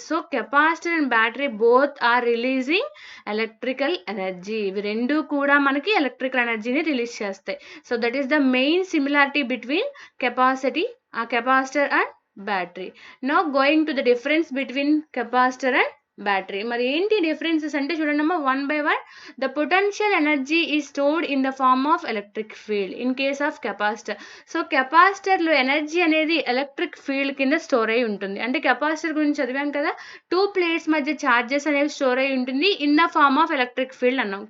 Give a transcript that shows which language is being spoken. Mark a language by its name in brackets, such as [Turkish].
[English] So capacitor and battery both are releasing electrical energy. [Telugu] ఇవి రెండు కూడా మనకి ఎలక్ట్రికల్ ఎనర్జీని రిలీజ్ చేస్తాయి. [English] So that is the main similarity between capacitor and battery. Now going to the difference between capacitor and battery. [Telugu] మరి ఏంటి differences అంటే చూడండి అమ్మా, [English] One by one. The potential energy is stored in the form of electric field in case of capacitor. [Telugu] So కెపాసిటర్లో energy అనేది electric field కింద store అయి ఉంటుంది. అంటే కెపాసిటర్ గురించి చదివాం కదా, టూ ప్లేట్స్ మధ్య ఛార్జెస్ అనేవి స్టోర్ అయి ఉంటుంది [English] in the form of electric field [Telugu] అన్నాం.